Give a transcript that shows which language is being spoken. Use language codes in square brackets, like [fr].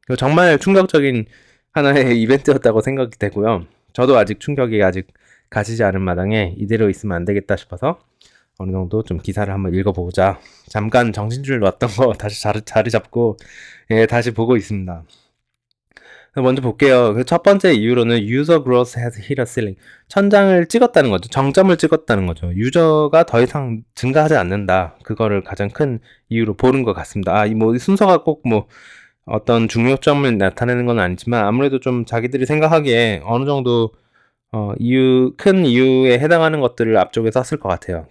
[ko] 정말 충격적인 하나의 이벤트였다고 생각이 되고요. 저도 충격이 아직 가시지 않은 마당에 이대로 있으면 안 되겠다 싶어서 어느 정도 좀 기사를 한번 읽어보자. 잠깐 정신줄 놨던 거 다시 자리 잡고 다시 보고 있습니다. 먼저 볼게요. 첫 번째 이유로는 [en] User Growth has hit a ceiling. [ko] 천장을 찍었다는 거죠. 정점을 찍었다는 거죠. 유저가 더 이상 증가하지 않는다. 그거를 가장 큰 이유로 보는 것 같습니다. 이 순서가 꼭 어떤 중요점을 나타내는 건 아니지만 아무래도 좀 자기들이 생각하기에 어느 정도 큰 이유에 해당하는 것들을 앞쪽에 썼을 것 같아요.